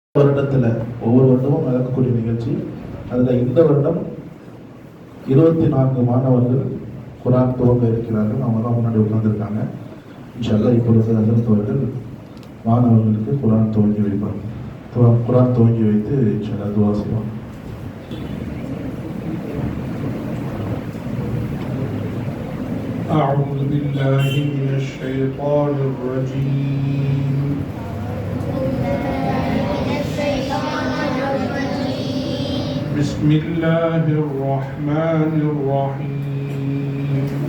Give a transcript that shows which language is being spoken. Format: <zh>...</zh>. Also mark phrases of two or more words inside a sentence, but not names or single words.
<ta>வருடத்தில் ஒவ்வொரு வருடமும் நடக்கக்கூடிய நிகழ்ச்சி. அதில் இந்த வருடம் 24 மாணவர்கள் குரான் துவங்க இருக்கிறார்கள். அவங்க தான் முன்னாடி உட்கார்ந்துருக்காங்க.</ta> <ar>إن شاء الله</ar> <ta>இப்பொழுது அதிர்ந்தவர்கள் மாணவர்களுக்கு குரான் துவங்கி வைப்பாங்க. குரான் துவங்கி வைத்து</ta> <ar>إن شاء الله</ar> <ta>துவா செய்வாங்க.</ta> <ar>أعوذ بالله من الشيطان الرجيم. بسم الله الرحمن الرحيم.</ar>